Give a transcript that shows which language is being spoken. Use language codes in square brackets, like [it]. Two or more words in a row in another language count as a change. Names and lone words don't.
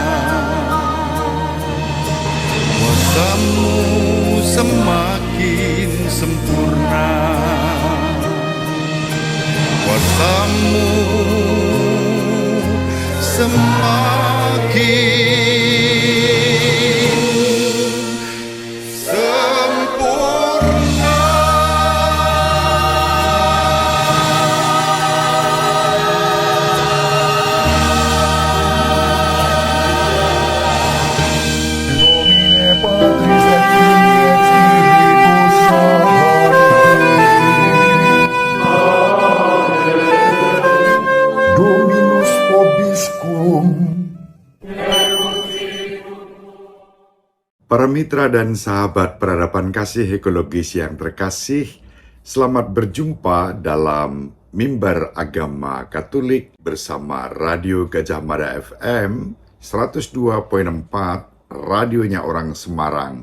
[id] Kuasa-Mu semakin sempurna. Kuasa-Mu semakin sempurna. [la] Domine Patris et Filii et Spiritus Sancti. Dominus vobiscum. [id] Para mitra dan sahabat peradaban kasih ekologis yang terkasih, selamat berjumpa dalam Mimbar Agama Katolik bersama Radio Gajah Mada FM 102.4, radionya orang Semarang.